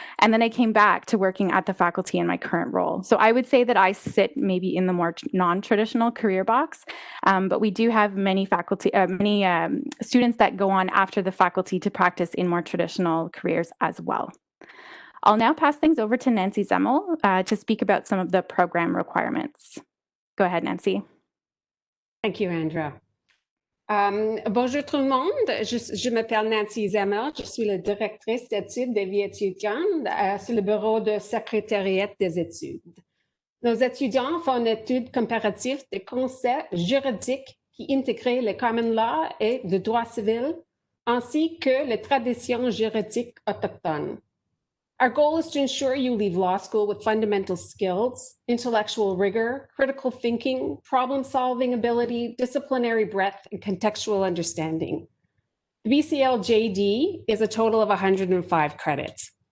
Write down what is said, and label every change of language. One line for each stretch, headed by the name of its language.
English: And then I came back to working at the faculty in my current role. So I would say that I sit maybe in the more non-traditional career box, but we do have many faculty, students that go on after the faculty to practice in more traditional careers as well. I'll now pass things over to Nancy Zemmel to speak about some of the program requirements. Go ahead, Nancy. Thank you, Andra.
French: Bonjour tout le monde, je m'appelle Nancy Zemmel, je suis la directrice d'études de vie étudiante sur le bureau de secrétariat des études. Nos étudiants font une étude comparative des concepts juridiques qui intègrent le common law et le droit civil, ainsi que les traditions juridiques autochtones.
English: Our goal is to ensure you leave law school with fundamental skills, intellectual rigor, critical thinking, problem-solving ability, disciplinary breadth, and contextual understanding. The BCL JD is a total of 105 credits.